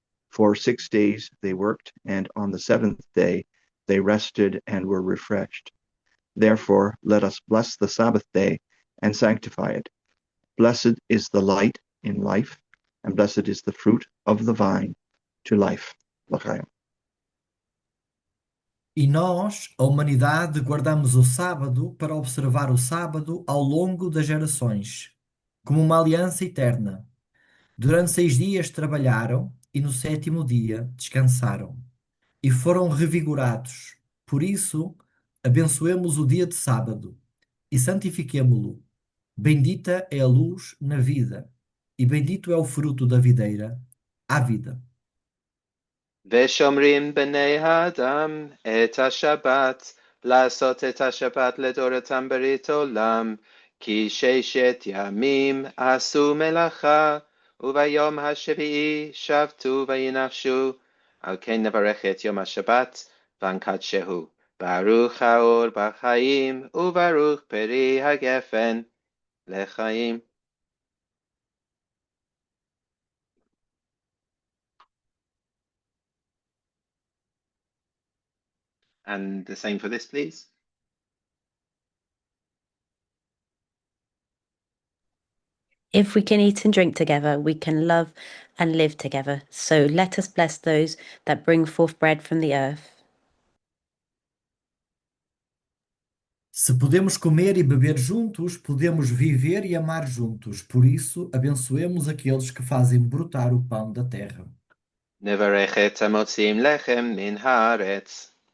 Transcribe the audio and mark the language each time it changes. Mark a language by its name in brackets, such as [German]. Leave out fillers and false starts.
[English] For 6 days they worked, and on the seventh day they rested and were refreshed. Therefore, let us bless the Sabbath day and sanctify it. Blessed is the light in life, and blessed is the fruit of the vine to life. [Hebrew] L'chaim. [Portuguese] E nós, a humanidade, guardamos o sábado para observar o sábado ao longo das gerações, como uma aliança eterna. Durante 6 dias trabalharam e no 7º dia descansaram e foram revigorados. Por isso, abençoemos o dia de sábado e santifiquemo-lo. Bendita é a luz na vida e bendito é o fruto da videira, a vida. [Hebrew] ושומרים בני האדם את השבת, לעשות את השבת לדורתם ברית עולם, כי 6 ימים עשו מלאכה, וביום השביעי שבתו וינפשו. על כן נברך את יום השבת ונקדשהו. ברוך האור בחיים, וברוך פרי הגפן לחיים. [English] And the same for this, please. If we can eat and drink together, we can love and live together. So let us bless those that bring forth bread from the earth. [Portuguese] Se podemos comer e beber juntos, podemos viver e amar juntos. Por isso, abençoemos aqueles que fazem brotar o pão da terra. [Hebrew] נברך את המוציאים לחם מן הארץ.